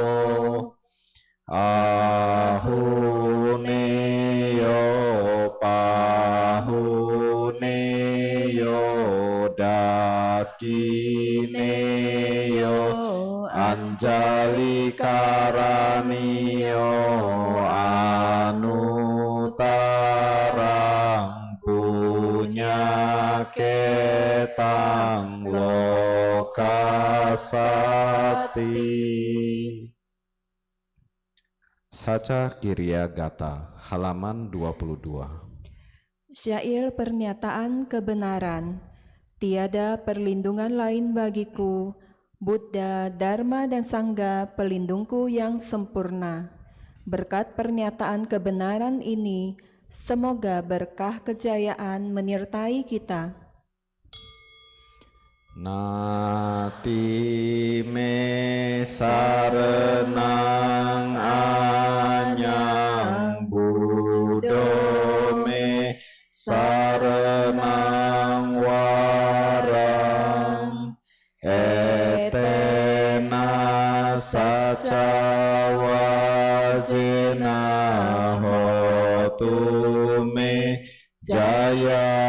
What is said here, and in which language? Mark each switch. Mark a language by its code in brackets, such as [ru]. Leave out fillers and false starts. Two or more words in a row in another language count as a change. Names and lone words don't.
[pi] Ahuneyo Pahuneyo Dakineyo Anjali Karaniyo Anutarang Punya Ketang Lokasati. [id] Saca Kirya Gata, halaman 22. Syair pernyataan kebenaran. Tiada perlindungan lain bagiku, Buddha, Dharma, dan Sangha pelindungku yang sempurna. Berkat pernyataan kebenaran ini, semoga berkah kejayaan menyertai kita. [pi] Nati me sarenang anyang Buddha me sarenang warang etena saca wajena hotu me jaya